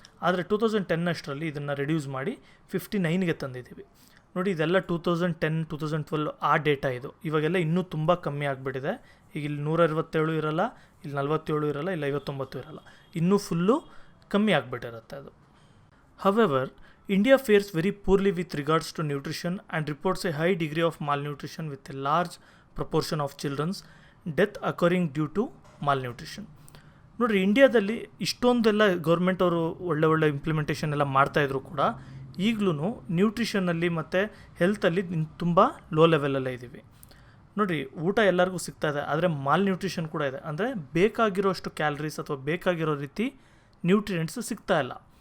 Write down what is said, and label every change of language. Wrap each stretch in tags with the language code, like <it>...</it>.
<kn>ಆದರೆ 2010 ಇದನ್ನು ರೆಡ್ಯೂಸ್ ಮಾಡಿ 59ಗೆ ತಂದಿದ್ದೀವಿ. ನೋಡಿ, ಇದೆಲ್ಲ 2010, 2012 ಆ ಡೇಟಾ ಇದು. ಇವಾಗೆಲ್ಲ ಇನ್ನೂ ತುಂಬ ಕಮ್ಮಿ ಆಗಿಬಿಟ್ಟಿದೆ. ಈಗ ಇಲ್ಲಿ 167 ಇರಲ್ಲ, ಇಲ್ಲಿ 47 ಇರಲ್ಲ, ಇಲ್ಲಿ 59 ಇರಲ್ಲ, ಇನ್ನೂ ಫುಲ್ಲು ಕಮ್ಮಿ ಆಗಿಬಿಟ್ಟಿರುತ್ತೆ ಅದು.</kn> <en>However, India fares very poorly with regards to nutrition and reports a high degree of malnutrition with a large proportion of children's death occurring due to malnutrition.</en> <kn>ನೋಡಿರಿ, ಇಂಡಿಯಾದಲ್ಲಿ ಇಷ್ಟೊಂದೆಲ್ಲ ಗೌರ್ಮೆಂಟ್ ಅವರು ಒಳ್ಳೆ ಇಂಪ್ಲಿಮೆಂಟೇಷನ್ ಎಲ್ಲ ಮಾಡ್ತಾಯಿದ್ರು ಕೂಡ ಈಗಲೂ ನ್ಯೂಟ್ರಿಷನಲ್ಲಿ ಮತ್ತು ಹೆಲ್ತಲ್ಲಿ ತುಂಬ ಲೋ ಲೆವೆಲಲ್ಲೇ ಇದ್ದೀವಿ. ನೋಡಿ, ಊಟ ಎಲ್ಲರಿಗೂ ಸಿಗ್ತಾ ಇದೆ, ಆದರೆ ಮಾಲ್ ನ್ಯೂಟ್ರಿಷನ್ ಕೂಡ ಇದೆ. ಅಂದರೆ ಬೇಕಾಗಿರೋಷ್ಟು ಕ್ಯಾಲರೀಸ್ ಅಥವಾ ಬೇಕಾಗಿರೋ ರೀತಿ ನ್ಯೂಟ್ರಿಯೆಂಟ್ಸು ಸಿಗ್ತಾ ಇಲ್ಲ.</kn>